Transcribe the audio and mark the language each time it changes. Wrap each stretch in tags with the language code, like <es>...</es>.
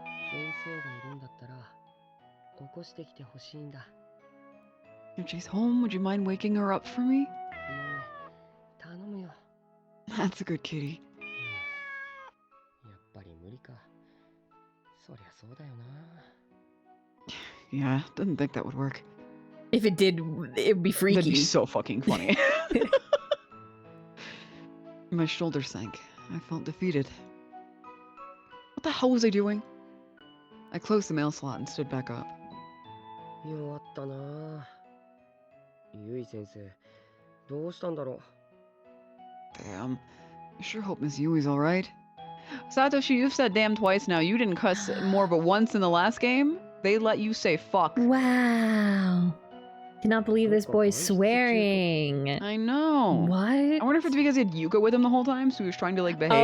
<ja>先生がいるんだったら、起こしてきてほしいんだ。</ja> <en>If she's home, would you mind waking her up for me?</en> <ja>モネ、頼むよ。</ja> <en>That's a good kitty.</en> <ja>やっぱり無理か。そりゃそうだよな。</ja> <en>Yeah, didn't think that would work. If it did, it would be freaky. That'd be so fucking funny. My shoulder sank. I felt defeated. What the hell was I doing? I closed the mail slot and stood back up.</en> <ja>弱ったな。ゆい先生、どうしたんだろ</ja> <en>Damn. I sure hope Miss Yui's alright. Satoshi, you've said damn twice now. You didn't cuss more but once in the last game. They let you say fuck. Wow. Cannot believe this boy's swearing. I know. What? I wonder if it's because he had Yuka with him the whole time, so he was trying to like behave,</en>